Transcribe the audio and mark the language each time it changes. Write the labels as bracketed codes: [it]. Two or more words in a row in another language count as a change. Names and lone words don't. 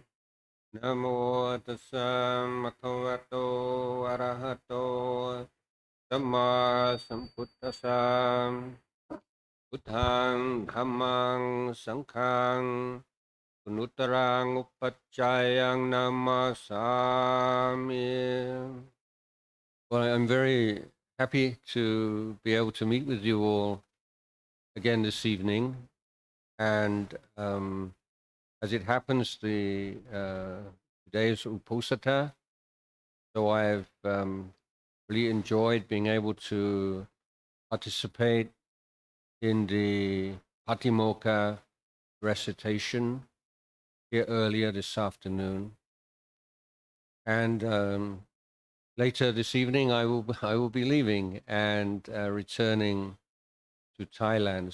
[pi] Namo tassam bhagavato arahato samma sambuddhassa. Buddhang dhammang sanghang Nutarang upachayang namasami. [en] Well, I'm very happy to be able to meet with you all again this evening. And as it happens, the today is Uposatha, so I've really enjoyed being able to participate in the Patimokkha recitation here earlier this afternoon, and later this evening I will be leaving and returning to Thailand.